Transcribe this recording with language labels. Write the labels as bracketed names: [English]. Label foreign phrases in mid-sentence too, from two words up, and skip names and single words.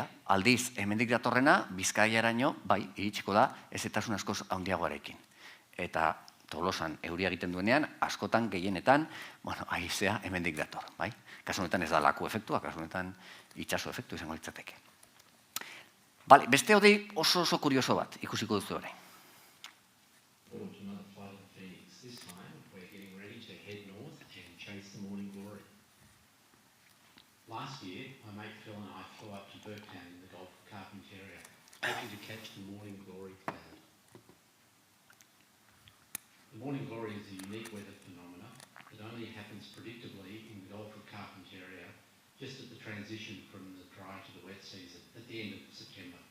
[Basque] Aldiz, hemendik datorrena, Bizkaiaraino, iritsiko da ezetasun askoz handiagoarekin. Eta Tolosan euria egiten duenean, askotan, gehienetan, haizea hemendik dator. Kasu honetan ez da laku efektua, kasu honetan itsaso efektu izango litzateke. Beste hodei oso kurioso bat ikusiko duzu orain. [English] forward to another flight of the Phoenix. This time, we're getting ready to head north and chase the morning glory. Last year, my mate Phil and I flew up to Burktown in the Gulf of Carpentaria, hoping to catch the morning glory cloud. The morning glory is a unique weather phenomena that only happens predictably in the Gulf of Carpentaria, just at the transition from the dry to the wet season at the end of September.